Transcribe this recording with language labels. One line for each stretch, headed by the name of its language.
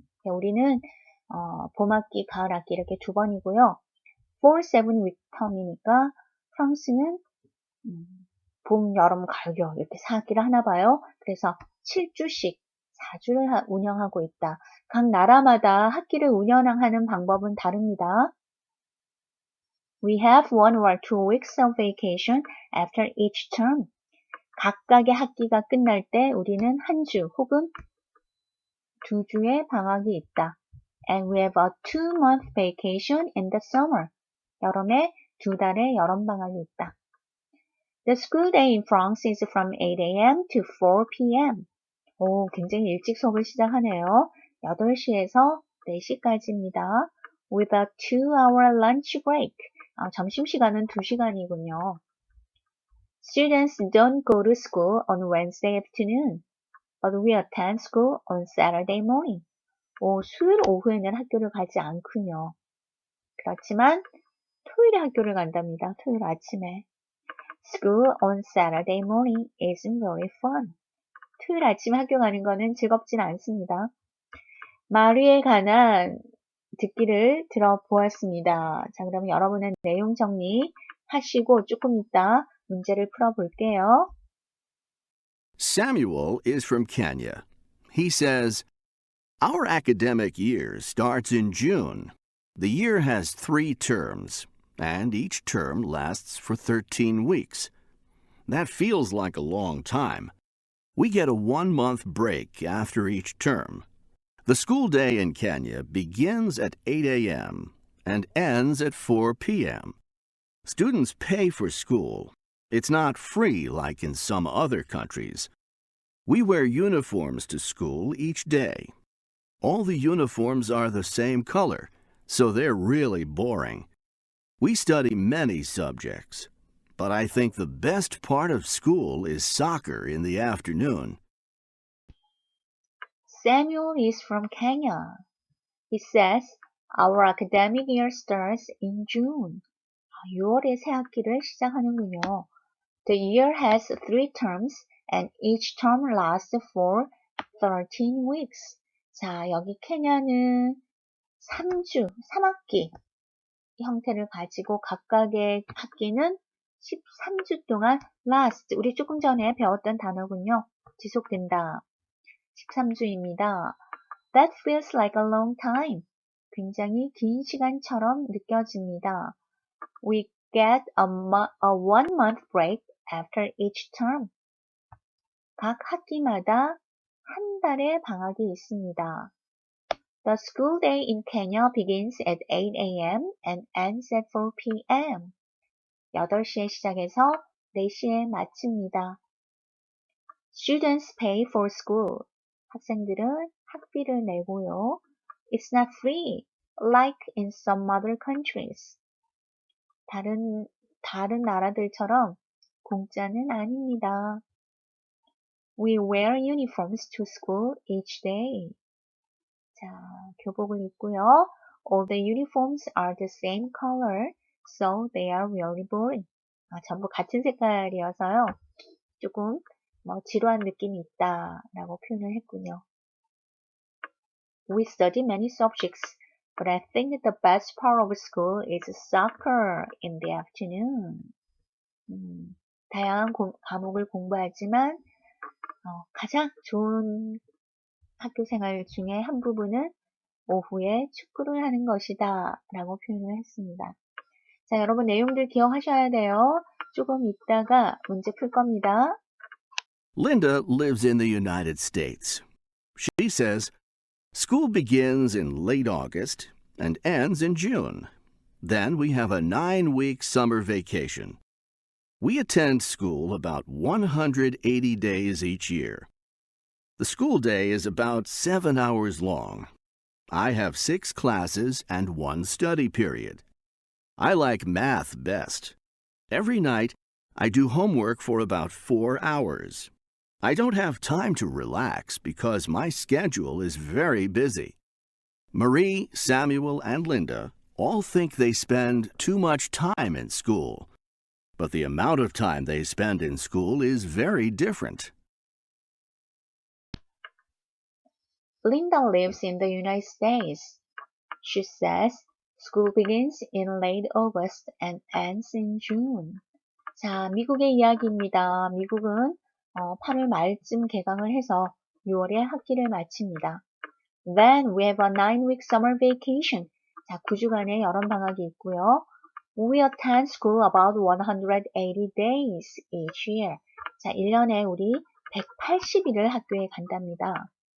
Korean: 우리는 봄학기, 가을학기 이렇게 두 번이고요.
English: 4 7-week term
Korean: 이니까 프랑스는 봄, 여름, 가을, 겨울 이렇게 4학기를 하나 봐요. 그래서 7주씩 4주를 운영하고 있다. 각 나라마다 학기를 운영하는 방법은 다릅니다.
English: We have 1 or 2 weeks of vacation after each term.
Korean: 각각의 학기가 끝날 때 우리는 한 주 혹은 2주의 방학이 있다.
English: And we have a 2-month vacation in the summer.
Korean: 여름에 2달의 여름방학이 있다.
English: The school day in France is from 8 a.m. to 4 p.m.
Korean: 오, 굉장히 일찍 수업을 시작하네요. 8시에서 4시까지입니다.
English: With a 2-hour lunch break.
Korean: 점심시간은 2시간이군요.
English: Students don't go to school on Wednesday afternoon, but we attend school on Saturday morning.
Korean: 수요일 오후에는 학교를 가지 않군요. 그렇지만 토요일에 학교를 간답니다. 토요일 아침에.
English: School on Saturday morning isn't very fun.
Korean: 토요일 아침에 학교 가는 거는 즐겁진 않습니다. 마리에 관한 듣기를 들어보았습니다. 자, 그러면 여러분은 내용 정리하시고 조금 이따 문제를 풀어볼게요.
English: Samuel is from Kenya. He says, "Our academic year starts in June. The year has 3 terms, and each term lasts for 13 weeks. That feels like a long time. We get a 1-month break after each term. The school day in Kenya begins at 8 a.m. and ends at 4 p.m. Students pay for school. It's not free like in some other countries. We wear uniforms to school each day. All the uniforms are the same color, so they're really boring. We study many subjects, but I think the best part of school is soccer in the afternoon. Samuel is from Kenya. He says, Our academic year starts in June.
Korean: 6월에 새 학기를 시작하는군요.
English: The year has 3 terms and each term lasts for 13 weeks.
Korean: 자, 여기 케냐는 3학기 형태를 가지고 각각의 학기는 13주 동안 last, 우리 조금 전에 배웠던 단어군요. 지속된다. 13주입니다.
English: That feels like a long time.
Korean: 굉장히 긴 시간처럼 느껴집니다.
English: We get a 1-month break after each term.
Korean: 각 학기마다 한 달의 방학이 있습니다.
English: The school day in Kenya begins at 8 a.m. and ends at 4 p.m.
Korean: 8시에 시작해서 4시에 마칩니다.
English: Students pay for school.
Korean: 학생들은 학비를 내고요.
English: It's not free, like in some other countries.
Korean: 다른 나라들처럼 공짜는 아닙니다.
English: We wear uniforms to school each day.
Korean: 자, 교복을 입고요.
English: All the uniforms are the same color, so they are really boring.
Korean: 전부 같은 색깔이어서요. 조금 지루한 느낌이 있다라고 표현을 했군요.
English: We study many subjects, but I think the best part of school is soccer in the afternoon.
Korean: 다양한 과목을 공부하지만 가장 좋은 학교 생활 중에 한 부분은 오후에 축구를 하는 것이다 라고 표현을 했습니다. 자, 여러분 내용들 기억하셔야 돼요. 조금 있다가 문제 풀 겁니다.
English: Linda lives in the United States. She says, School begins in late August and ends in June. Then we have a 9-week summer vacation. We attend school about 180 days each year. The school day is about 7 hours long. I have 6 classes and 1 study period. I like math best. Every night, I do homework for about 4 hours. I don't have time to relax because my schedule is very busy. Marie, Samuel, and Linda all think they spend too much time in school. But the amount of time they spend in school is very different. Linda lives in the United States. She says school begins in late August and ends in June.
Korean: 자, 미국의 이야기입니다. 미국은 8월 말쯤 개강을 해서 6월에 학기를 마칩니다.
English: Then we have a 9-week summer vacation.
Korean: 자, 9주간의 여름방학이 있고요.
English: We attend school about 180 days each year.
Korean: 자, 1년에 우리 180일을 학교에 간답니다.